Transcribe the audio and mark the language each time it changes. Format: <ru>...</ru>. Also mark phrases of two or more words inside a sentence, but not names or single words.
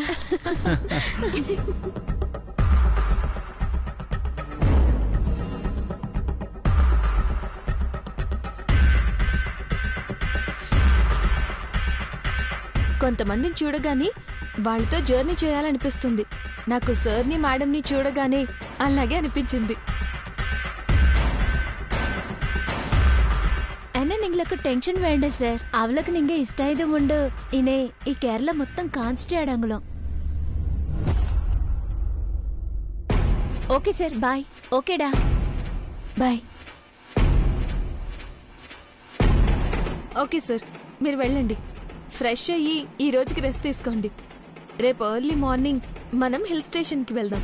<te>కొంతమందిని చూడగానే వాళ్ళతో జర్నీ చేయాలనిపిస్తుంది. నాకు సార్ని మేడంని చూడగానే అలాగే అనిపించింది.</te> <ml>എന്നെ നിങ്ങൾക്ക് ടെൻഷൻ വേണ്ട സർ. അവൾക്ക് നിങ്ങ ഇഷ്ടായതുകൊണ്ട് ഇനെ ഈ കേരള മൊത്തം കാണിച്ചിട്ട് അടങ്ങും.</ml> <en>okay sir,</en> <te>బాయ్. ఓకేడా, బాయ్.</te> <en>okay sir,</en> <te>మీరు వెళ్ళండి. ఫ్రెష్ అయ్యి ఈ రోజుకి రెస్ట్ తీసుకోండి. రేపు</te> <en>early morning</en> <te>మనం హిల్ స్టేషన్కి వెళ్దాం.</te>